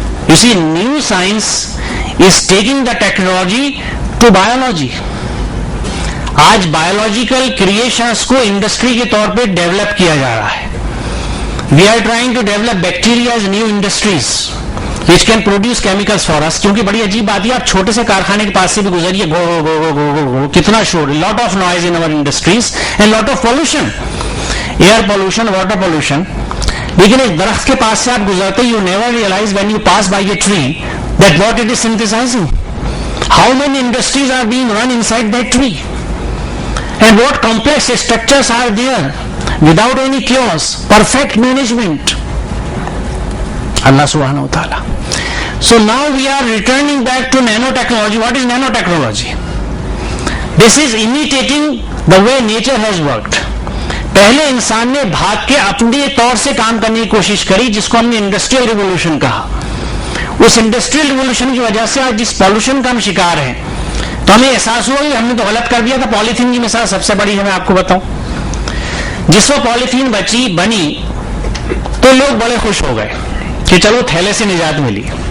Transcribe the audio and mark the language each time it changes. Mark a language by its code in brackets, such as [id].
[en] You see, new science is taking the technology to biology. [ur] آج biological creations کو industry کے طور پہ ڈیولپ کیا جا رہا ہے. [en] We are trying to develop bacteria as new industries which can produce chemicals for us. [ur] کیونکہ بڑی عجیب بات ہے, آپ چھوٹے سے کارخانے کے پاس سے بھی گزریے, گو گو گو گو گو, کتنا شور, [en] lot of noise in our industries and lot of pollution, air pollution, water pollution. [ur] لیکن ایک درخت کے پاس سے آپ گزرتے, [en] you never realize when you pass by a tree that what it is synthesizing. How many industries are being run inside that tree? And what complex structures are there without any chaos, perfect management. Allah subhanahu wa ta'ala. So now we are returning back to nanotechnology. What is nanotechnology? This is imitating the way nature has worked. [ur] پہلے انسان نے بھاگ کے اپنے طور سے کام کرنے کی کوشش کری, جس کو ہم نے انڈسٹریل ریولوشن کہا. اس انڈسٹریل ریولوشن کی وجہ سے آج جس پالوشن کا ہم شکار ہیں, تو ہمیں احساس ہوا کہ ہم نے تو غلط کر دیا تھا. پالیتھین کی مثال سب سے بڑی ہے, میں آپ کو بتاؤں. جس وہ پالیتھین بنی تو لوگ بڑے خوش ہو گئے کہ چلو تھیلے سے نجات ملی.